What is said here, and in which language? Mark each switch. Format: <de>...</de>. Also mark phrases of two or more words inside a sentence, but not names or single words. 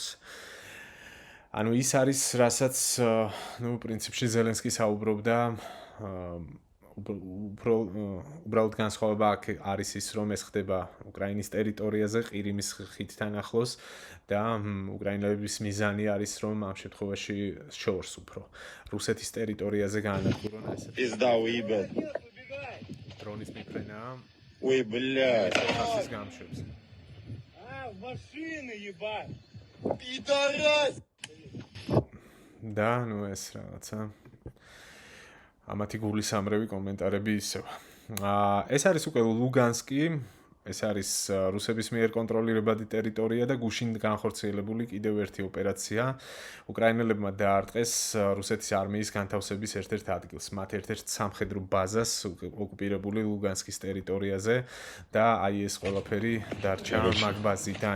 <ka>ანუ ის არის, რასაც პრინციპში ზელენსკი საუბრობდა, უბრალოდ განსხვავება აქ არის ის, რომ ეს ხდება უკრაინის ტერიტორიაზე, ყირიმის ხიდთან ახლოს და უკრაინელების მიზანი არის, რომ ამ შემთხვევაში შორს უფრო რუსეთის ტერიტორიაზე გაანადგურონ ასეთ. დრონის მიფრენა.</ka> <ru>Ой, блядь.</ru> <ka>S-400-ის გამშვებზე.</ka> <ru>Машины ебать. Пидорас.</ru> <ka>და ეს რაღაცა ამათი გულისამრევი კომენტარები ისევ. ეს არის უკვე ლუგანსკი, ეს არის რუსების მიერ კონტროლირებადი ტერიტორია და გუშინ განხორციელებული კიდევ ერთი ოპერაცია. უკრაინელებმა დაარტყეს რუსეთის არმიის განთავსების ერთ-ერთ ადგილს, მათ ერთ-ერთ სამხედრო ბაზას ოკუპირებული ლუგანსკის ტერიტორიაზე და აი ეს ყველაფერი დარჩა მაგ ბაზიდან.</ka>